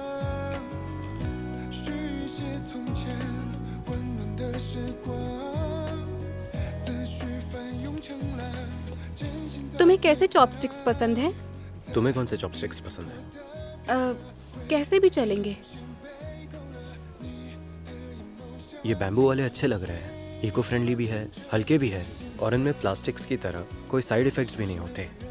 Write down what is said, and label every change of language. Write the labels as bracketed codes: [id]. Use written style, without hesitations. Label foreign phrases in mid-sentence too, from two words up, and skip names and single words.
[zh] 续写从前温暖的时光，思绪翻涌成浪，真心在 [hi] तुम्हें कैसे चॉपस्टिक्स पसंद है? तुम्हें कौन से चॉपस्टिक्स पसंद है? कैसे भी चलेंगे। ये बैम्बू वाले अच्छे लग रहे हैं, [en] eco friendly [hi] भी है, हल्के भी है, और इनमें प्लास्टिक्स की तरह कोई [en] side effects [hi] भी नहीं होते।